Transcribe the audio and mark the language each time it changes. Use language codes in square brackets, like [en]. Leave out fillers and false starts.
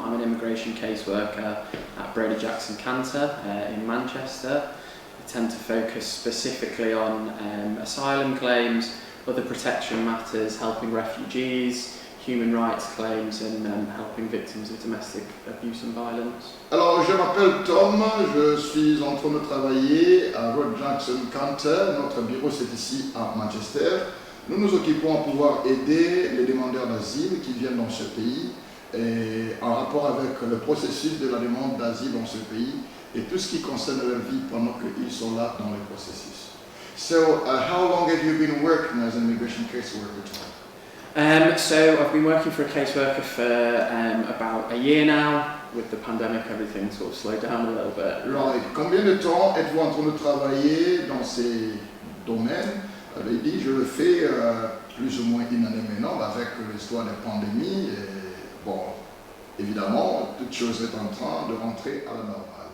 [en] I'm an immigration caseworker at Brady Jackson Cantor in Manchester. I tend to focus specifically on asylum claims, other protection matters, helping refugees, human rights claims and helping victims of domestic abuse and violence. [fr] Alors, je m'appelle Tom, je suis en train de travailler à Brady Jackson Cantor. Notre bureau c'est ici à Manchester. Nous nous occupons à pouvoir aider les demandeurs d'asile qui viennent dans ce pays et en rapport avec le processus de la demande d'asile dans ce pays et tout ce qui concerne leur vie pendant qu'ils sont là dans le processus. [en] So, how long have you been working as an immigration caseworker? So I've been working for a caseworker for about a year now. With the pandemic, everything sort of slowed down a little bit. Right. [fr] Combien de temps êtes-vous en train de travailler dans ces domaines? Il dit, je le fais plus ou moins une année maintenant avec l'histoire de la pandémie. Et, bon, évidemment, toute chose est en train de rentrer à la normale.